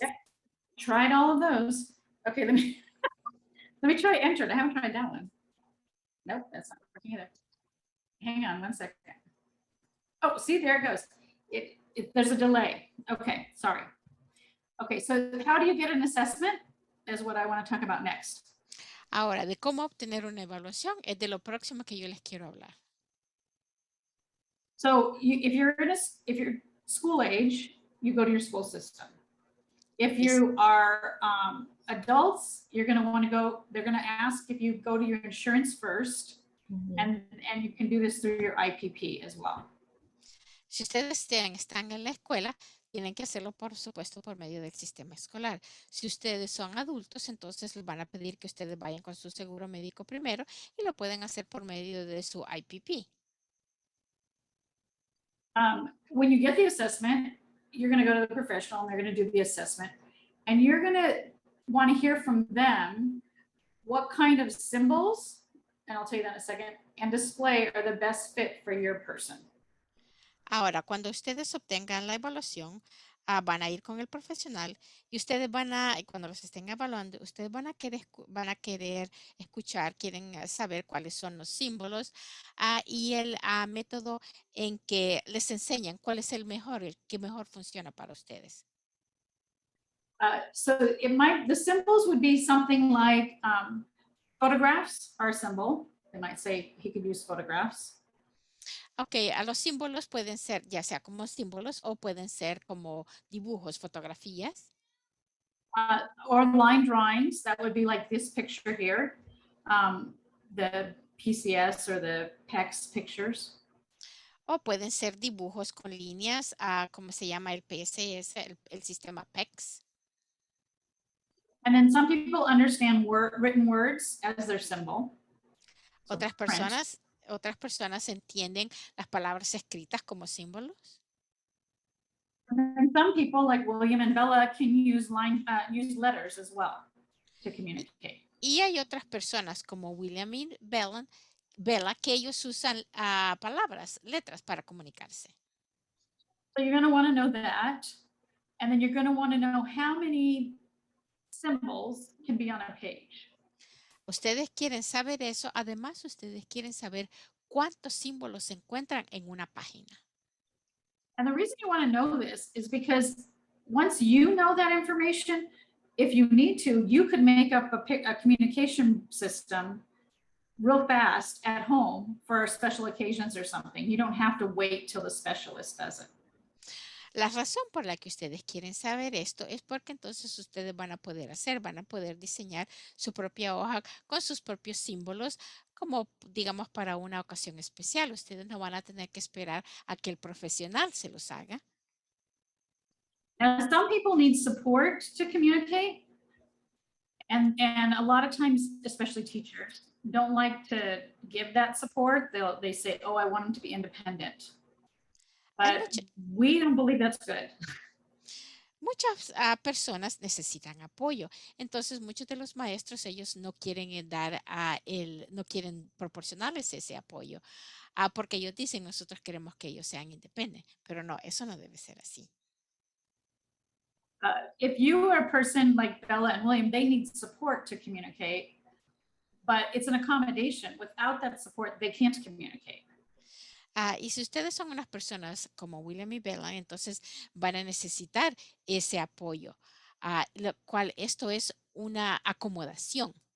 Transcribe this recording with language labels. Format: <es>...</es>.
<en>Yep. Tried all of those. Okay, let me let me try enter. I haven't tried that one. Nope, that's not working either. Hang on one second. Oh, see, there it goes. There's a delay. Okay, sorry. Okay, so how do you get an assessment is what I want to talk about next.</en> <es>Ahora, de cómo obtener una evaluación es de lo próximo que yo les quiero hablar.</es> <en>So if you're school age, you go to your school system. If you are adults, you're going to want to go, they're going to ask if you go to your insurance first, and you can do this through your IPP as well.</en> <es>Si ustedes están en la escuela, tienen que hacerlo, por supuesto, por medio del sistema escolar. Si ustedes son adultos, entonces les van a pedir que ustedes vayan con su seguro médico primero y lo pueden hacer por medio de su IPP.</es> <en>When you get the assessment, you're going to go to the professional and they're going to do the assessment. And you're going to want to hear from them what kind of symbols, and I'll tell you that in a second, and display are the best fit for your person.</en> <es>Ahora, cuando ustedes obtengan la evaluación, van a ir con el profesional y ustedes cuando los estén evaluando, ustedes van a querer escuchar, quieren saber cuáles son los símbolos y el método en que les enseñan cuál es el que mejor funciona para ustedes.</es> <en>So the symbols would be something like photographs are a symbol. They might say he could use photographs.</en> <es>Ok, a los símbolos pueden ser ya sea como símbolos o pueden ser como dibujos, fotografías.</es> <en>Or line drawings, that would be like this picture here, the PCS or the PEX pictures.</en> <es>O pueden ser dibujos con líneas, como se llama el PSS, el sistema PEX.</es> <en>And then some people understand written words as their symbol. So</en> <es>Otras personas entienden las palabras escritas como símbolos.</es> <en>And some people like William and Bella can use letters as well to communicate.</en> <es>Y hay otras personas como William y Bella que ellos usan palabras, letras para comunicarse.</es> <en>So you're going to want to know that. And then you're going to want to know how many symbols can be on a page.</en> <es>Ustedes quieren saber eso. Además, ustedes quieren saber cuántos símbolos se encuentran en una página.</es> <en>And the reason you want to know this is because once you know that information, if you need to, you could make up a communication system real fast at home for special occasions or something. You don't have to wait till the specialist does it.</en> <es>La razón por la que ustedes quieren saber esto es porque entonces ustedes van a poder diseñar su propia hoja con sus propios símbolos, como digamos para una ocasión especial. Ustedes no van a tener que esperar a que el profesional se los haga.</es> <en>Now, some people need support to communicate. And a lot of times, especially teachers, don't like to give that support. They say, oh, I want them to be independent. But we don't believe that's good.</en> <es>Muchas personas necesitan apoyo. Entonces, muchos de los maestros, ellos no quieren no quieren proporcionarles ese apoyo. Porque ellos dicen, nosotros queremos que ellos sean independientes. Pero no, eso no debe ser así.</es> <en>If you are a person like Bella and William, they need support to communicate. But it's an accommodation. Without that support, they can't communicate.</en> <es>Y si ustedes son unas personas como William y Bella, entonces van a necesitar ese apoyo, lo cual esto es una acomodación.</es>